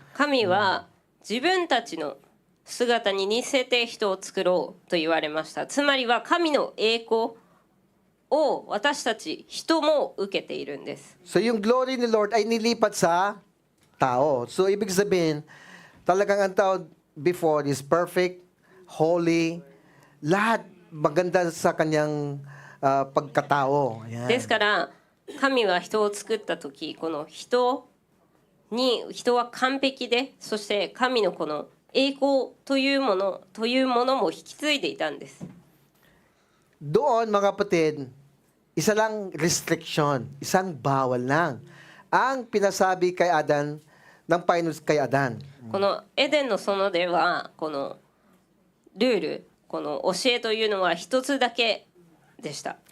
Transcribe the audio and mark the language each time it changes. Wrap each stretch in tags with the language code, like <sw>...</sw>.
<ja>神は自分たちの姿に似せて人を作ろうと言われました。つまりは神の栄光を私たち人も受けているんです。</ja> <tl>So yung glory ni Lord ay nilipat sa tao. So ibig sabihin, talagang ang tao</tl> <en>before is perfect, holy,</en> <tl>lahat maganda sa kanyang pagkatao. Ayan.</tl> <ja>ですから神は人を作った時、この人は完璧で、そして神のこの栄光というものも引き継いでいたんです。</ja> <tl>Doon mga kapatid, isa lang restriction, isang bawal lang ang pinasabi kay Adan ng Panginoon kay Adan.</tl> <ja>このエデンの園ではこのルール、この教えというのは一つだけでした。</ja>